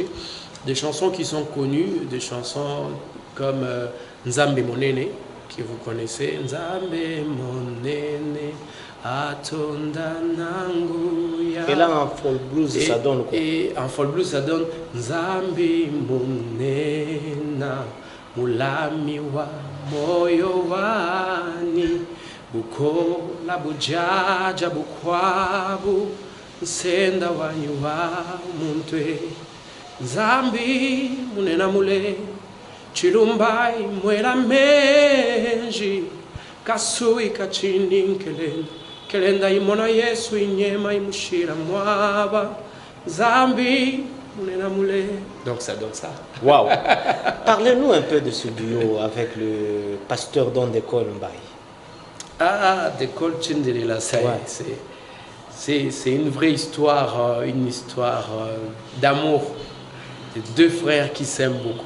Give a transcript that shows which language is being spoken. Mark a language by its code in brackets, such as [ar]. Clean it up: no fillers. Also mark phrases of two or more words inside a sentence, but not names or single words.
[fr] Des chansons qui sont connues, des chansons comme Nzambe Monene, que vous connaissez. [ln] Nzambe Monene, Atonda Nanguya. [fr] Et là en folk blues, ça donne quoi? Et en folk blues, ça donne Nzambe Monena. [lua] Mulami wa moyo wani bukola bujaja bukwabu nsenda wanyu wa muntwe Nzambi munena mule chilumbai mwela menji kasui kachini kelenda imona Yesu inyema imushira mwaba Nzambi. [fr] Donc ça donne ça. Waouh. Parlez-nous un peu de ce duo avec le pasteur Don Dekol Mbaye. Ah, Dekol Tchendelela, c'est une vraie histoire, d'amour de deux frères qui s'aiment beaucoup.